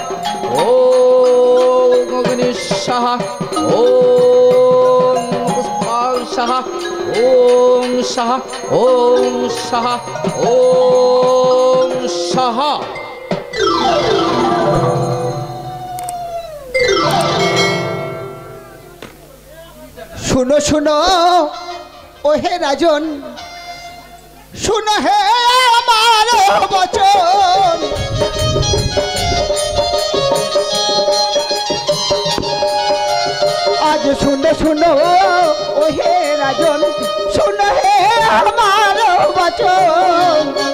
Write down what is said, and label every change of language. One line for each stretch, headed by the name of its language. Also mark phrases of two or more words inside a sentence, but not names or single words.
Sanskrit: ओम अग्नि स्वाहा ओम पुष्पा स्वाहा ओम स्वाहा ओम स्वाहा ओम स्वाहा।
Hindi: सुनो सुनो ओ हे राजन, सुनो हे हमारो वचन। आज सुनो सुनो ओ हे राजन, सुनो हे हमारो वचन।